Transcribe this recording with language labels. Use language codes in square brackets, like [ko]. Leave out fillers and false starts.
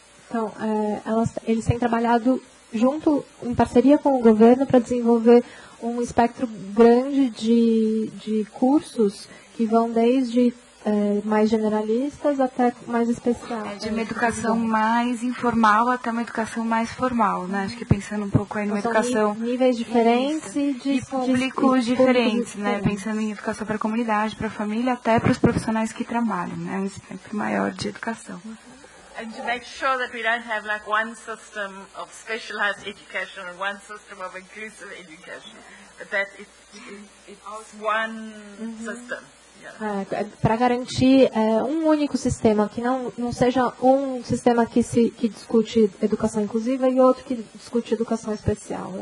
[pt] Então, eles têm trabalhado junto, em parceria com o governo, para desenvolver um espectro grande de cursos que vão desde mais generalistas até mais especiais. De uma educação mais informal até uma educação mais formal, né? Acho que pensando um pouco aí numa educação... níveis diferentes e de públicos diferentes, né? Pensando em educação para a comunidade, para a família, até para os profissionais que trabalham, né? Um espectro maior de educação. [en] And to make sure that we don't have like one system of specialized education and one system of inclusive education, but that it's one system. [pt] Para garantir um único sistema, que não seja um sistema que discute educação inclusiva e outro que discute educação especial.